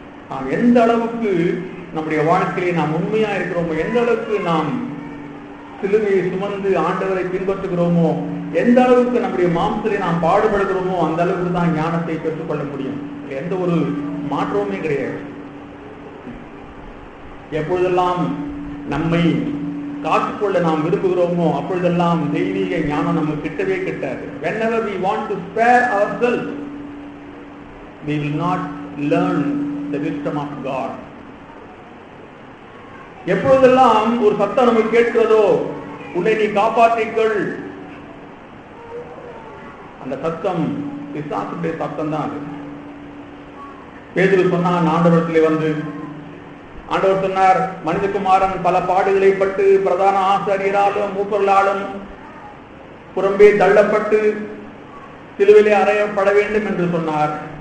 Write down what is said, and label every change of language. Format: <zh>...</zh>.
<ta>நாம் எந்த அளவுக்கு நம்முடைய வாழ்க்கையிலே நாம் உண்மையா இருக்கிறோமோ, எந்த அளவுக்கு நாம் சிலுவையை சுமந்து ஆண்டவரை பின்பற்றுகிறோமோ, எந்த அளவுக்கு நம்முடைய மாம்சத்திலே நாம் பாடுபடுகிறோமோ, அந்த அளவுக்கு தான் ஞானத்தை பெற்றுக்கொள்ள முடியும். எந்த ஒரு மாற்றமுமே கிடையாது. எப்பொழுதெல்லாம் நம்மை காத்துக்கொள்ள நாம் விரும்புகிறோமோ அப்பொழுதெல்லாம் தெய்வீக ஞானம் நம்ம கிட்டவே கிட்டாது.</ta> <en>whenever we want to spare ourselves, we will not learn the wisdom of God.</en> <ta>எப்பொழுதெல்லாம் ஒரு சத்தம் நமக்கு கேட்கிறதோ, உன்னை நீ காப்பாற்றிக்கொள், அந்த சத்தம் பிசாசுடைய சத்தம் தான் அது. பேதுரு சொன்னான் ஆண்டவரிடத்திலே வந்து, ஆண்டவர் சொன்னார், மனிதகுமாரன் பல பாடுகளை பட்டு பிரதான ஆசாரியராலும் மூப்பர்களாலும் புறம்பே தள்ளப்பட்டு சிலுவையிலே அறையப்பட வேண்டும் என்று சொன்னார்.</ta>